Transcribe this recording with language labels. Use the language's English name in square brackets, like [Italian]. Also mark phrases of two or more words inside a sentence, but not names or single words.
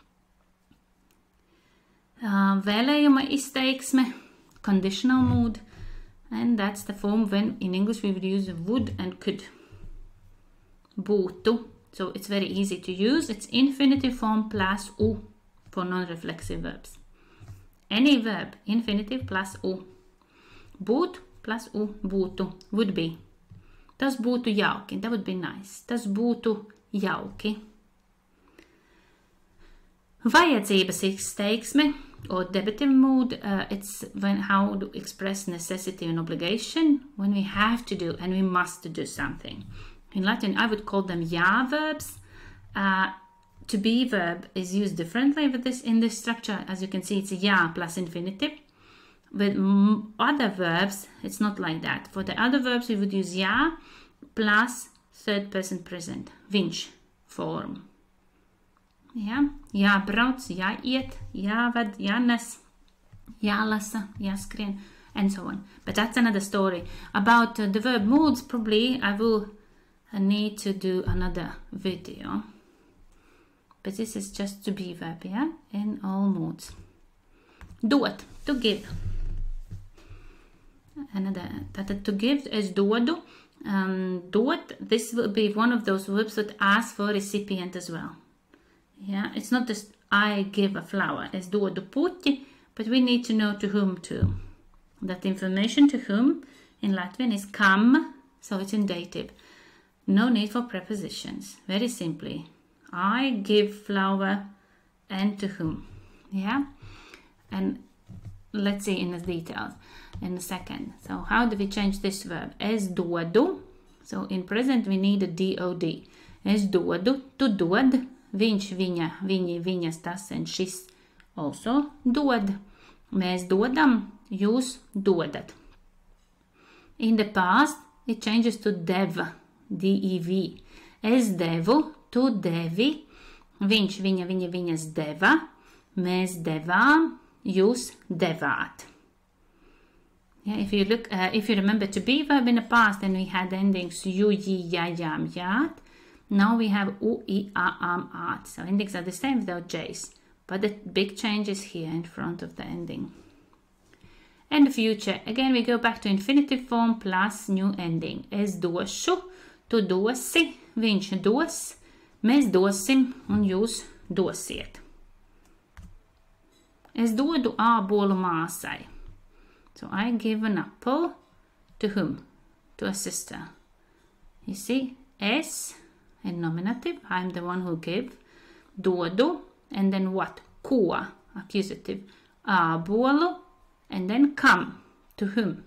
[Latvian] Vēlējuma izteiksme, [English] conditional mood, and that's the form when in English we would use would and could. Būtu, so it's very easy to use. It's infinitive form plus u for non-reflexive verbs. Any verb, infinitive plus u. [Latvian] Būt plus u, būtu, [English] would be. [Latvian] Tas būtu jauki, [English] that would be nice. [Latvian] Tas būtu jauki. Vajadzības izteiksme, [English] or debitive mood, it's how to express necessity and obligation when we have to do and we must do something. In Latin, I would call them jā verbs. To be verb is used differently with this in this structure. As you can see, it's jā plus infinitive. With other verbs, it's not like that. For the other verbs, we would use jā plus third person present, viņš form. Yeah. [Latvian] Jābrauc, jāiet, jāved, jānes, jālasa, jāskrien, [English] and so on. But that's another story. About the verb moods, probably I will need to do another video. But this is just to be verb, yeah? In all moods. Dot, to give. Another, to give is dodu. Dot, this will be one of those verbs that ask for recipient as well. Yeah, it's not just I give a flower, it's [Latvian] dodu puķi, [English] but we need to know to whom to. That information to whom in Latvian is kam, so it's in dative. No need for prepositions, very simply. I give flower and to whom. Yeah, and let's see in the details in a second. So how do we change this verb? [Latvian] Es dodu, [English] so in present we need a dod. [Latvian] Es dodu, tu dod. Viņš, viņa, viņi, viņas, tas and šis also dod. Mēs dodam, jūs dodat. [English] In the past, it changes to dev, D-E-V. [Latvian] Es devu, tu devi, viņš, viņa, viņa, viņas deva, mēs devām, jūs devāt. [English] Yeah, if you remember to be verb in the past, then we had endings you, ye, ya, yam, yat. Now we have u, I, a, am, at. So endings are the same without j's. But the big change is here in front of the ending. And the future. Again, we go back to infinitive form plus new ending. [Latvian] Es došu, tu dosi, viņš dos, mēs dosim un jūs dosiet. Es dodu ābolu māsai. [English] So I give an apple to whom? To a sister. You see, es and nominative, I'm the one who give. Dodu, and then what? Ko, accusative. Ābolu, and then kam, to whom?